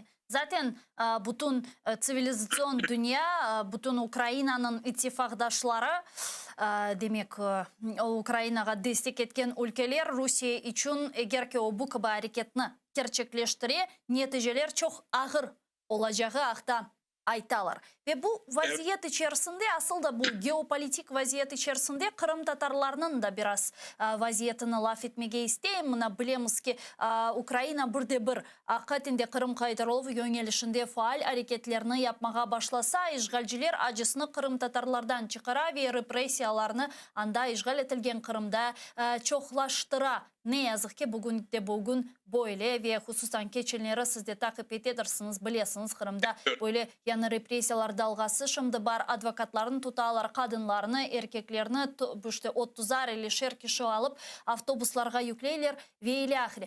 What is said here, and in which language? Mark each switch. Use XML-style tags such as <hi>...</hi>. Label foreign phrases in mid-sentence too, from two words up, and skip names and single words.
<crh>Zaten bütün sivilizasyon dünya, bütün Ukrayna'nın ittifakdaşları, demek Ukrayna'ga destek etken ülkeler Rusya için eğer ki o bu gibi hareketini gerçekleştirir, neticeler çok ağır olacağı akta aytalar. Ve bu vaziyet içerisinde, asıl da bu geopolitik vaziyet içerisinde Kırım Tatarlarının da biraz vaziyetini laf etmege isteyim. Bilemiz ki Ukrayna bir hakikaten de Kırım Kaydarolov yönelişinde faal hareketlerini yapmaya başlasa, işgalciler acısını Kırım Tatarlardan çıkara ve represiyalarını anda işgal etilgen Kırım'da çoklaştıra. Ne yazık ki bugün böyle ve hususan geçenleri siz de takip edersiniz, bilirsiniz Kırım'da böyle yani represiyalar dalgası şimdi var, advokatların tutalar, kadınlarını, erkeklerini işte 30'ar 50'şer kişi alıp avtobuslarga yükleyler ve ile ahire.</crh>